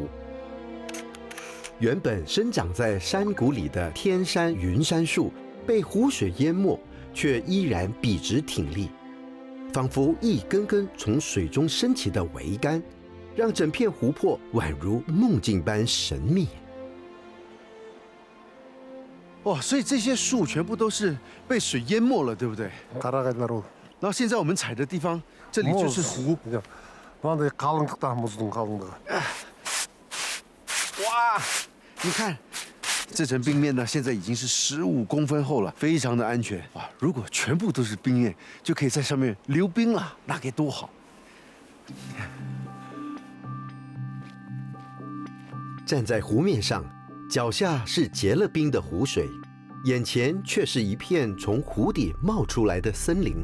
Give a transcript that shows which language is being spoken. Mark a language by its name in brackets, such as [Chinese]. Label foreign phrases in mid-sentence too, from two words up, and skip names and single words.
[Chinese] 原本生长在山谷里的天山云杉树被湖水淹没，却依然笔直挺立，仿佛一根根从水中升起的桅杆，让整片湖泊宛如梦境般神秘。哇，所以这些树全部都是被水淹没了，对不对？ [Kazakh] қарағайлар ол. [Chinese] 然后现在我们踩的地方，这里就是湖。 [Kazakh] мынандай қалыңдықта мұздың қалыңдығы. [Chinese] 哇，你看，这层冰面呢，现在已经是15公分厚了，非常的安全。哇，如果全部都是冰面，就可以在上面溜冰了，那该多好！站在湖面上，脚下是结了冰的湖水，眼前却是一片从湖底冒出来的森林。